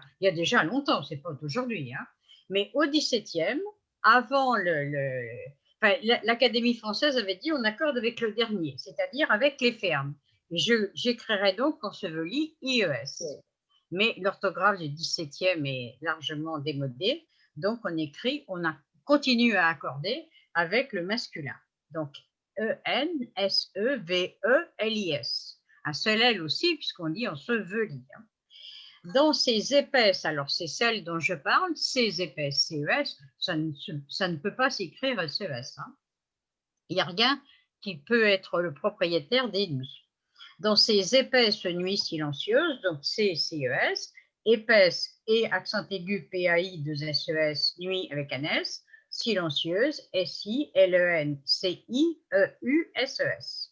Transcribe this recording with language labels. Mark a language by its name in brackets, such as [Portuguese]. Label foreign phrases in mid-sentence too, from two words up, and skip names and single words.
[French] Il y a déjà longtemps, ce n'est pas d'aujourd'hui, hein. Mais au XVIIe, avant l'Académie française avait dit on accorde avec le dernier, c'est-à-dire avec les fermes. J'écrirai donc enseveli IES. Mais l'orthographe du XVIIe est largement démodée, donc on continue à accorder avec le masculin. Donc E-N-S-E-V-E-L-I-S. Un seul L aussi, puisqu'on dit enseveli. Dans ces épaisses, alors c'est celle dont je parle, ces épaisses, CES, ça ne peut pas s'écrire CES. Hein. Il n'y a rien qui peut être le propriétaire des nuits. Dans ces épaisses nuits silencieuses, donc CES, épaisse et accent aigu PAI 2SES, nuit avec un S, silencieuse, SILENCIEUSES.